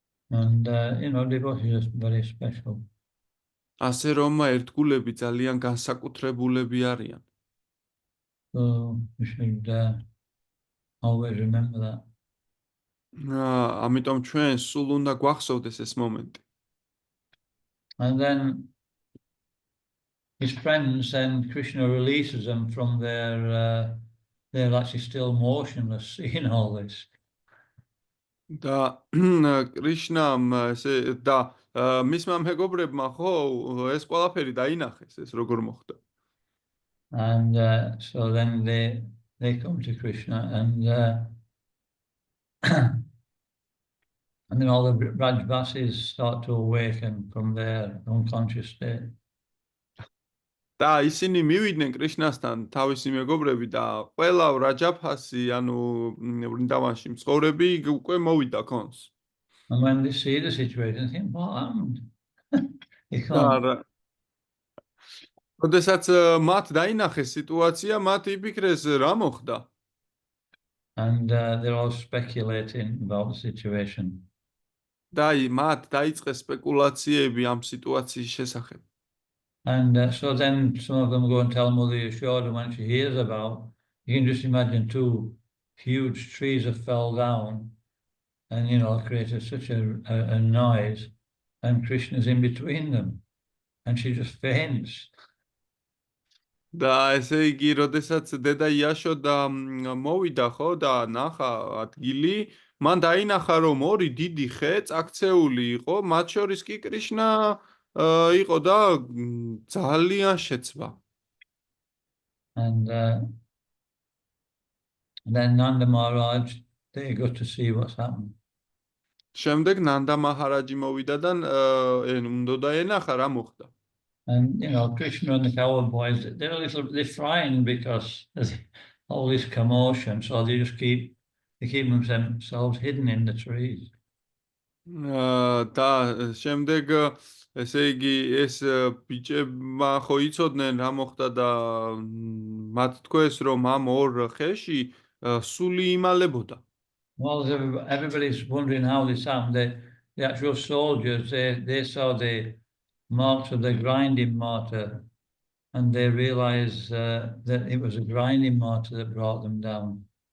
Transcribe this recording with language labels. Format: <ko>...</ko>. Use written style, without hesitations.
<en>And devotees are very special.</en> <ka>ასე რომ ერთგულები ძალიან განსაკუთრებულები არიან.</ka> <en>So we should always remember that.</en> <ka>ამიტომ ჩვენ სულ უნდა გვახსოვდეს ეს მომენტი.</ka> <en>And then his friends, and Krishna releases them from they're actually still motionless, seeing all this.</en> <ka>და კრიშნამ ესე და მისმა მეგობრებმა ხო ეს ყველაფერი დაინახეს ეს როგორ მოხდა.</ka> <en>And so then they come to Krishna, and then all the Rajvasis start to awaken from their unconscious state.</en> <ka>და ისინი მივიდნენ კრიშნასთან თავისი მეგობრები და ყველა რაჯაფასი ანუ ვრინდავანში მცხოვრები უკვე μოვიდა კონს.</ka> <en>And when they see the situation, they think, what happened? They can't.</en> <ka>როდესაც მათ დაინახეს სიტუაცია, მათ იფიქრეს რა მოხდა.</ka> <en>And they're all speculating about the situation.</en> <ka>და მათ დაიწყეს სპეკულაციები ამ სიტუაციის შესახებ.</ka> <en>And so then some of them go and tell Mother Yashoda when she hears about, you can just imagine two huge trees have fell down and, created such a noise, and Krishna's in between them, and she just faints.</en> <ka>და ესე იგი, როდესაც დედა იაშოდა მოვიდა ხო და ნახა ადგილი, მან დაინახა რომ ორი დიდი ხე წაქცეული იყო, მათ შორის კი კრიშნა იყო და ძალიან შეცვა.</ka> <en>And then Nanda Maharaj they got to see what's happened.</en> <ka>შემდეგ ნანდა მაჰარაჯი მოვიდა და უნდა ენახა რა მოხდა.</ka> <en>And Krishna and the cowherd boys, they're frightened because there's all this commotion, so they just keep themselves hidden in the trees.</en> <ka>და შემდეგ ესე იგი ეს ბიჭებმა ხო იცოდნენ რა მოხდა და მათ თქვეს რომ ამ ორ ხეში სული იმალებოდა.</ka> <en>Well, everybody's wondering how this happened. The actual soldiers, they saw the marks of the grinding mortar, and they realized that it was a grinding mortar that brought them down.</en>